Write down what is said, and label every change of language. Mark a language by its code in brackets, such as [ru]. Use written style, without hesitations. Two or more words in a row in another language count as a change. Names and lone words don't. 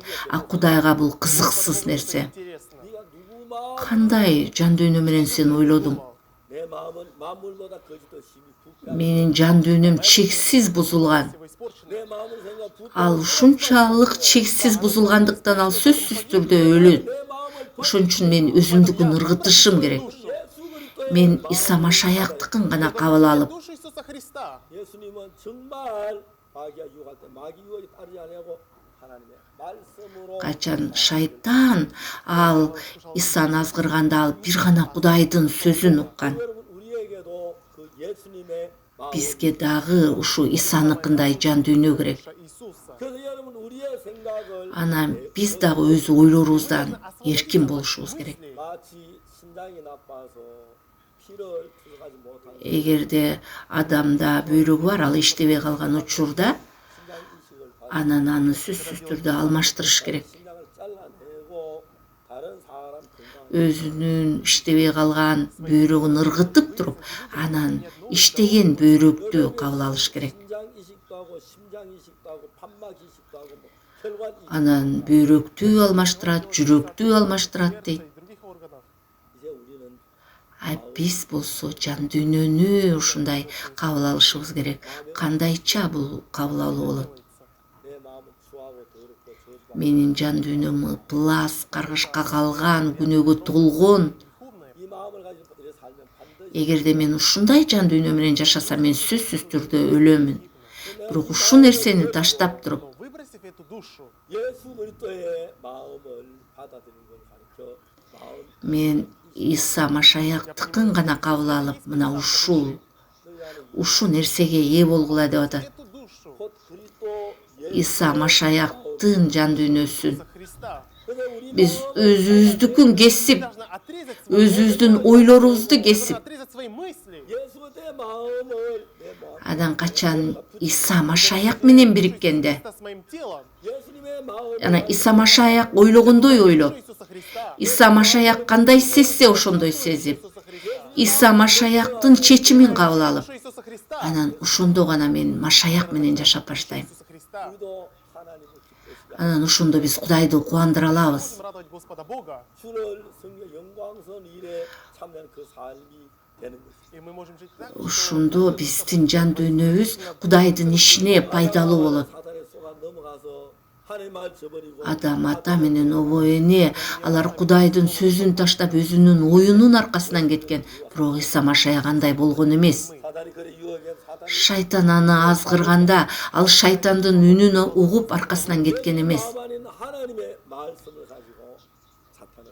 [ky] А Кудайга бул кызыксыз нерсе. [ru] Интересно. [ko] 네가 누구 마음 [ky] Кандай жан дүйнө менен сен ойлодуң? [ko] 내 마음은 만물보다 거짓도 심히 부패 [ky] Менин жан дүйнөм чексиз бузулган. [ru] Его испорчено. [ko] 내 마음은 생각 부패 [ky] Ал ушунчалык чексиз бузулгандыктан ал сөзсүз түрдө өлөт. [ko] 내 마음을 [ky] Ошон үчүн мен өзүмдүкүн ыргытышым керек. [ko] 예수 그리스도의 [ky] Мен Иса Машаяктыкын гана кабыл алып, [ru] Душу Иисуса Христа. [ko] 예수님은 정말 마귀가 유혹할 때 마귀 유혹에 따르지 아니하고 하나님의 말씀으로 [ky] качан шайтан ал Исаны азгырганда ал бир гана Кудайдын сөзүн уккан. [ko] 여러분 우리에게도 그 예수님의 마음 [ky] Бизге дагы ушу Исаныкындай жан дүйнө керек. [ru] Иисуса. [ko] 그래서 여러분 우리의 생각을 [ky] Анан биз дагы өз ойлорубуздан эркин болушубуз керек. [ko] 마치 신장이 나빠서 피를 투석하지 못하는 [ky] Эгерде адамда бөйрөгү бар, ал иштебей калган учурда [ko] 신장 이식을 받아 [ky] анан аны сөзсүз түрдө алмаштырыш керек. [ko] 신장을 잘라내고 다른 사람 건강 [ky] Өзүнүн иштебей калган бөйрөгүн ыргытып туруп, анан иштеген бөйрөктү кабыл алыш керек. [ko] 신장 이식도 하고 심장 이식도 하고 판막 이식도 하고 뭐 혈관 이식 [ky] Анан бөйрөктү алмаштырат, жүрөктү алмаштырат дейт. [ru] И других органов. [ko] 이제 우리는 [ky] А биз болсо жан дүйнөнү ушундай кабыл алышыбыз керек. Кандайча бул кабыл алуу болот? [ko] 내 마음은 추하고 더럽고 저주받고 [ky] Менин жан дүйнөм ыплас, каргышка калган, күнөөгө толгон. [ru] Духовное. [ko] 이 마음을 가지고 이래 살면 반드시 [ky] Эгерде мен ушундай жан дүйнө менен жашасам, мен сөзсүз түрдө өлөмүн. Бирок ушу нерсени таштап туруп, [ru] Но выбросив эту душу, [ko] 예수 그리스도의 마음을 받아들이는 걸 가르쳐 마음 [ky] мен Иса Машаяктыкын гана кабыл алып, мына ушу нерсеге ээ болгула деп атат. [ru] эту душу [ko] 곧 그리스도 [ky] Иса Машаяктын жан дүйнөсүн [ru] Иисуса Христа. [ko] 근데 우리 [ky] биз өзүбүздүкүн кесип, [ru] Должны отрезать свой [ky] өзүбүздүн ойлорубузду кесип, [ru] отрезать свои мысли. [ko] 예수 내 마음을 내 마음 [ky] анан качан Иса Машаяк менен бириккенде, [ru] Христа с моим телом. [ko] 예수님의 마음을 [ky] анан Иса Машаяк ойлогондой ойлоп, [ru] Душу Иисуса Христа. [ky] Иса Машаяк кандай сезсе ошондой сезип, [ru] Иисуса Христа. [ky] Иса Машаяктын чечимин кабыл алып, [ru] Душу Иисуса Христа. [ky] анан ошондо гана мен Машаяк менен жашап баштайм. [ru] Иисуса Христа. [ko] 우리도 하나님을 기쁘시게 [ky] Анан ошондо биз Кудайды кубандыра алабыз. [ru] Будем радовать Господа Бога. [ko] 주를 성령 영광선 일에 참여하는 그 삶이 되는 것입니다. [ru] И мы можем жить так, [ky] Ошондо биздин жан дүйнөбүз Кудайдын ишине пайдалуу болот. [ko] 사단의 속아 넘어가서 하나님 말 저버리고 [ky] Адам ата менен обо эне алар Кудайдын сөзүн таштап өзүнүн оюнун аркасынан кеткен. Бирок Иса Машаяк андай болгон эмес. [ko] 사단이 그래 유혹해 사단이 [ky] Шайтан аны азгырганда ал шайтандын үнүн угуп аркасынан кеткен эмес. [ko] 마음 안에 있는 하나님의 말씀을 가지고 사탄을